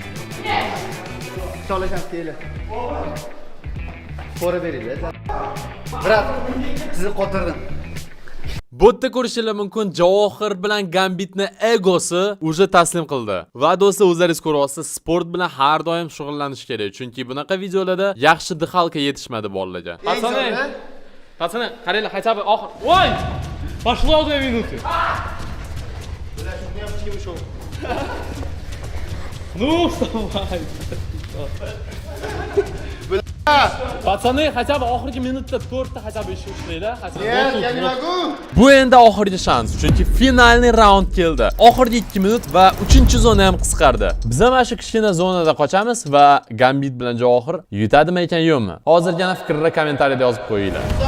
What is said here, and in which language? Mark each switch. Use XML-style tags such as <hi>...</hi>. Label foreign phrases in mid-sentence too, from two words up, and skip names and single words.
<tr>Çalışan değil. Fora verirler.</tr> <uz>Brat, sizni qotirdim. Bu yerda ko'rishingiz mumkin, Javohir bilan Gambitni egosi уже taslim qildi. Va do'stlar, o'zlaringiz ko'ryapsiz, sport bilan har doim shug'ullanish kerak. Chunki bunaqa videolarda yaxshi dixalka yetishmadi bolalarga.</uz> <ru>Пацаны, пацаны, qaranglar, хотя бы oxir. Voy! Пошло 2 минуты. Ну, вставай.</ru> <uz>Пацаны,</uz> <ru>хотя бы</ru> <uz>oxirgi minutda 4 ta</uz> <ru>хотя бы</ru> <uz>ish ishlaylar. Bu endi oxirgi shans, chunki finalniy raund keldi. Oxirgi 2 minut va 3-zona ham qisqardi. Biz ham mana shu kichkina zonada qochamiz va Gambit bilan Javohir yutadimi ekan yo'qmi? Hozirgina fikrni kommentariyada yozib qo'yinglar.</uz>